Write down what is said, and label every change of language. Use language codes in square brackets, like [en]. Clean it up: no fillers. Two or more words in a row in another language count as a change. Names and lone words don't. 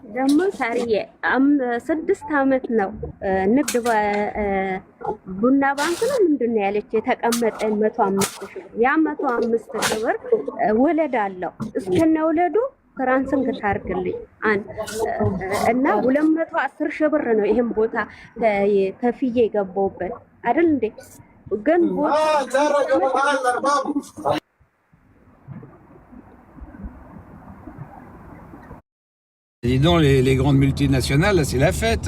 [am] ደግሞ ሳሪዬ 6 አመት ነው ንግድ ቡና ባንክ ነው ምንድነው ያለች የተቀመጠ 105 ሺህ ያ 105 ሺህ ብር ወለድ አለው እስከነ ወለዱ ትራንስን ታርግልኝ እና 210 ሺህ ብር ነው ይሄን ቦታ ከፍዬ የገባውበት አይደል እንዴ ግን [fr] Et donc, les grandes multinationales, là, c'est la fête.